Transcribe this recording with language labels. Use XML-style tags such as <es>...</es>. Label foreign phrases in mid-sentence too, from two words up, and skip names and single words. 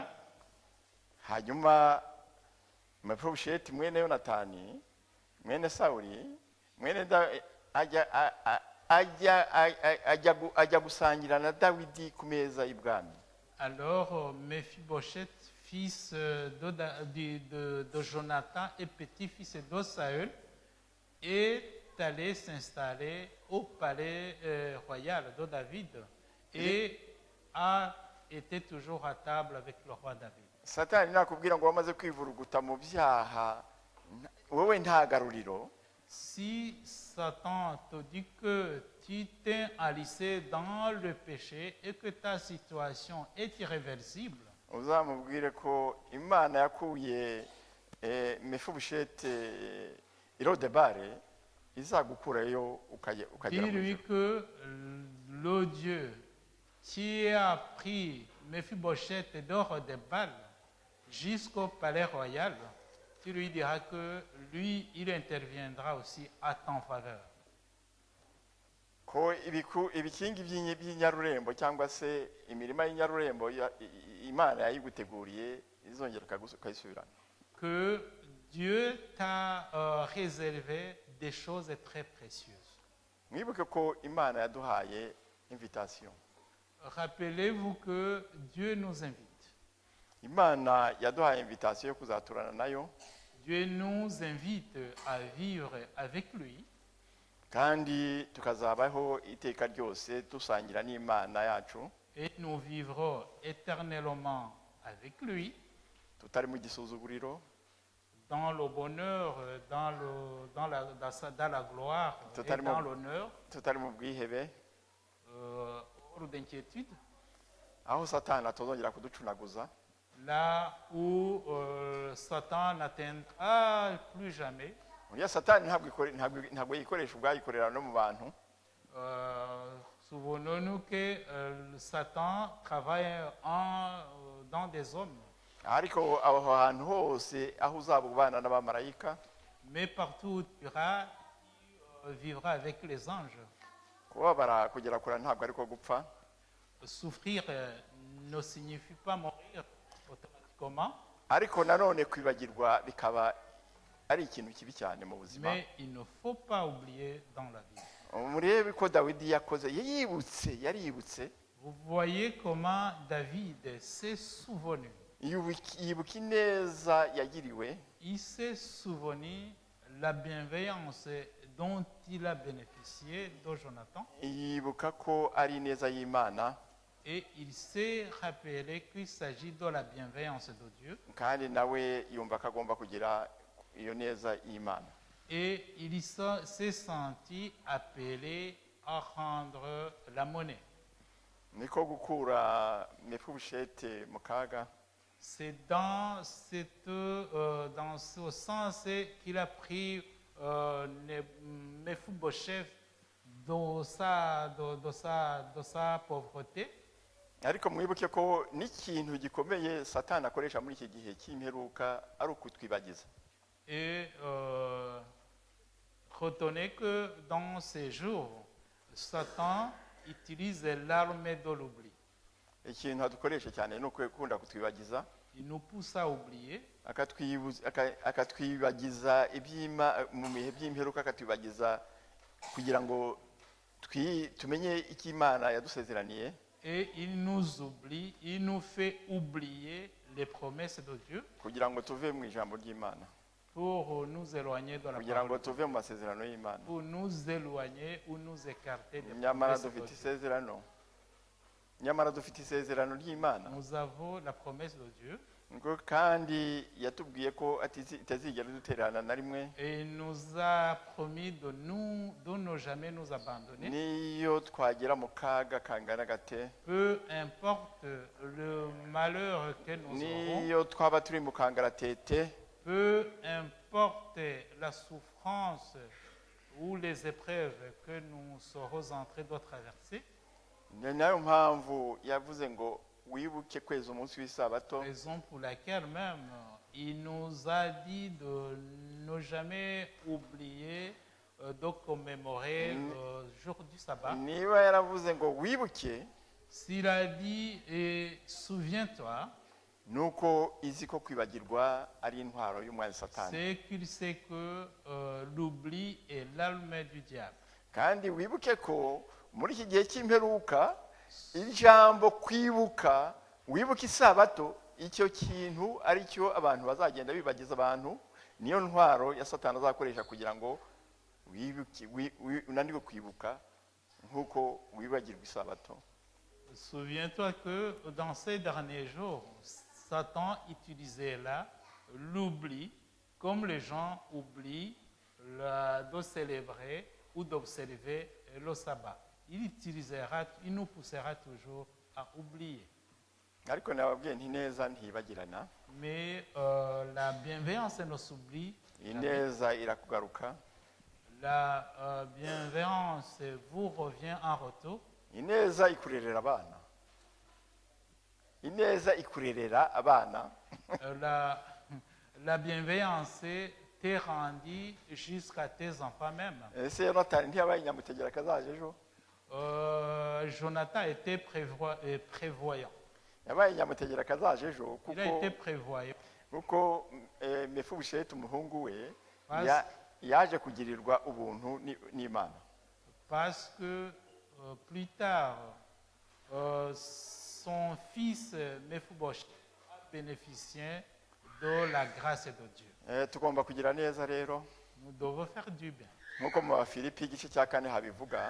<rw>Hanyuma Mefibosheti mwene Yonatani mwene Sawuli mwene ajya gusangira na Dawidi ku meza y'ibwami.</rw> <fr>Alors Mephibosheth, fils de Jonathan et petit-fils de Saül, est allé s'installer au palais royal de David et a été toujours à table avec le roi David.</fr> <rw>Satani nakubwira ngo wamaze kwivuruguta mu byaha wowe nta garuriro.</rw> <fr>Si Satan te dit que tu t'es enlisé dans le péché et que ta situation est irréversible,</fr> <rw>Uzamubwire ko Imana yakuye Mefibosheti i Rodebari izagukurayo ukagera mu</rw> <fr>dis-lui</fr> <rw>ijuru.</rw> <fr>que le Dieu qui a pris Mephibosheth dehors des balles jusqu'au palais royal, tu lui diras que lui, il interviendra aussi à ton faveur.</fr> <rw>Ko ibikingi by'inyarurembo cyangwa se imirima y'inyarurembo Imana yayiguteguriye izongera ukayisubirana.</rw> <fr>Que Dieu t'a réservé des choses très précieuses.</fr> <rw>Mwibuke ko Imana yaduhaye invitation.</rw> <fr>Rappelez-vous que Dieu nous invite.</fr> <rw>Imana yaduhaye invitation yo kuzaturana nayo</rw> <fr>Dieu nous invite à vivre avec lui</fr> <rw>kandi tukazabaho iteka ryose dusangira n'Imana yacu</rw> <fr>et nous vivrons éternellement avec lui</fr> <rw>tutari mu gisuzuguriro,</rw> <fr>dans le bonheur, dans la gloire et Totalement. dans l'honneur,</fr> <rw>tutari mu bwihebe,</rw> <fr>hors d'inquiétude,</fr> <rw>aho Satani atazongera kuducunaguza,</rw> <fr>là où Satan n'atteindra plus jamais.</fr> <rw>uriya Satani ntabwo yikoresha ubwayikorera no mu bantu.</rw> <fr>Souvenons-nous que Satan travaille dans des hommes,</fr> <rw>Ariko aho hantu hose aho uzaba ubana n'abamarayika,</rw> <fr>mais partout où tu iras, tu vivras avec les anges.</fr> <rw>kubabara kugera kure ntabwo ariko gupfa.</rw> <fr>Souffrir ne signifie pas mourir automatiquement,</fr> <rw>Ariko nanone kwibagirwa bikaba ari ikintu kibi cyane mu buzima.</rw> <fr>mais il ne faut pas oublier dans la vie.</fr> <rw>Murebe ko Dawidi yakoze yaributse</rw> <fr>Vous voyez comment David s'est souvenu.</fr> <rw>yibuka ineza yagiriwe,</rw> <fr>Il s'est souvenu la bienveillance dont il a bénéficié de Jonathan.</fr> <rw>yibuka ko ari ineza y'Imana</rw> <fr>Et il s'est rappelé qu'il s'agit de la bienveillance de Dieu.</fr> <rw>kandi nawe yumva ko agomba kugira iyo neza y'Imana.</rw> <fr>Et il s'est senti appelé à rendre la monnaie.</fr> <rw>Niko gukura Mefibosheti mu kaga.</rw> <fr>C'est dans ce sens qu'il a pris Mephibosheth de sa pauvreté.</fr> <rw>Ariko mwibuke ko n'ikintu gikomeye Satani akoresha muri iki gihe cy'imperuka ari ukutwibagiza.</rw> <fr>Et retenez que dans ces jours, Satan utilise l'arme de l'oubli.</fr> <rw>Ikintu adukoresha cyane ni ukunda kutwibagiza,</rw> <fr>Il nous pousse à oublier,</fr> <rw>akatwibagiza mu bihe by'imperuka, akatwibagiza kugira ngo tumenye icyo Imana yadusezeraniye.</rw> <fr>et il nous oublie, il nous fait oublier les promesses de Dieu</fr> <rw>kugira ngo tuve mu ijambo ry'Imana,</rw> <fr>pour nous éloigner de la</fr> <rw>kugira ngo</rw> <fr>parole,</fr> <rw>tuve mu masezerano y'Imana.</rw> <fr>pour nous éloigner ou nous écarter des</fr> <rw>Nyamara</rw> <fr>promesses de</fr> <rw>dufite</rw> <fr>Dieu.</fr> <rw>isezerano, nyamara dufite isezerano ry'Imana.</rw> <fr>Nous avons la promesse de Dieu,</fr> <rw>ngo kandi yatubwiye ko itazigera dutererana na rimwe</rw> <fr>Et il nous a promis de ne jamais nous abandonner.</fr> <rw>niyo twagera mu kaga kangana gate</rw> <fr>Peu importe le malheur que nous aurons,</fr> <rw>niyo twaba turi mu kangaratete</rw> <fr>peu importe la souffrance ou les épreuves que nous serons en train de traverser.</fr> <rw>ni nayo mpamvu yavuze ngo wibuke kweza umunsi w'isabato</rw> <fr>Raison pour laquelle même il nous a dit de ne jamais oublier de commémorer le jour du sabbat.</fr> <rw>niba yaravuze ngo wibuke</rw> <fr>S'il a dit et souviens-toi,</fr> <rw>nuko izi ko kwibagirwa ari intwaro y'umwanzi satani</rw> <fr>c'est qu'il sait que l'oubli est l'arme du diable.</fr> <rw>kandi wibuke ko muri iki gihe cy'imperuka ijambo kwibuka wibuka isabato icyo kintu ari cyo abantu bazagenda bibagiza abantu niyo ntwaro ya satani azakoresha kugira ngo unanirwe kwibuka nk'uko wibagirwa isabato.</rw> <fr>Souviens-toi que dans ces derniers jours, Satan utilisait là l'oubli, comme les gens oublient de célébrer ou d'observer le sabbat. Il nous poussera toujours à oublier.</fr> <rw>ariko nababwiye nti neza ntibagirana</rw> <fr>Mais la bienveillance nous oublie.</fr> <rw>ineza irakugaruka</rw> <fr>La bienveillance vous revient en retour.</fr> <rw>ineza ikurerera abana ineza ikurerera abana</rw> <fr>La bienveillance t'est rendue jusqu'à tes enfants même.</fr> <rw>ese yonatani ntiyabaye nyamutegera kazaje ejo</rw> <fr>Jonathan était prévoyant.</fr> <rw>yabaye nyamutegera kazaje ejo</rw> <fr>Il a été prévoyant.</fr> <rw>kuko Mefibosheti umuhungu we</rw> <fr>Parce-</fr> <rw>yaje kugirirwa ubuntu n'Imana</rw> <fr>Parce que plus tard, son fils Mephibosheth a bénéficié de la grâce de Dieu.</fr> <rw>tugomba kugira neza rero</rw> <fr>Nous devons faire du bien.</fr> <rw>nk'uko mu Bafilipi igice cya 4 habivuga</rw>